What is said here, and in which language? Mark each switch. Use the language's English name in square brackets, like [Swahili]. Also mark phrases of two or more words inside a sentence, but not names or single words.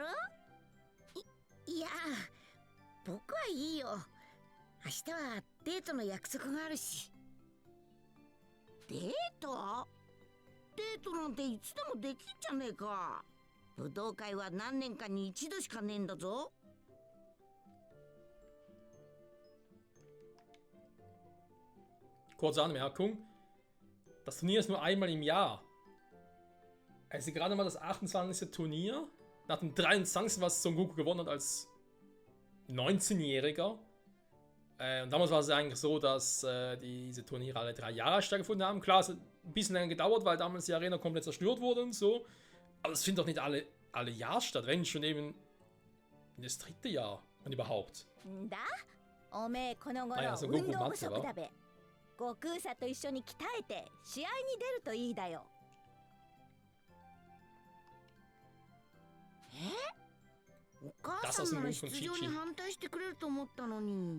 [Japanese] いや、僕はいいよ。明日はデートの約束があるし。デート？デートなんていつでもできんじゃねえか。武道会は何年かに一度しかねえんだぞ。 [German] Kurze Anmerkung. Das Turnier ist nur einmal im Jahr. Es ist gerade mal das 28. Turnier. Nach dem 23. was Son Goku gewonnen hat als 19-Jähriger. Und damals war es eigentlich so, dass diese Turniere alle 3 Jahre stattgefunden haben. Klar, es hat ein bisschen länger gedauert, weil damals die Arena komplett zerstört wurde und so. Aber es findet doch nicht alle Jahre statt, wenn schon eben in das 3. Jahr, wenn überhaupt. [Japanese] んだ、おめえこの頃あいやそう運動不足だべ。悟空さと一緒に鍛えて試合に出るといいだよ。お母さんなら出場に反対してくれると思ったのに。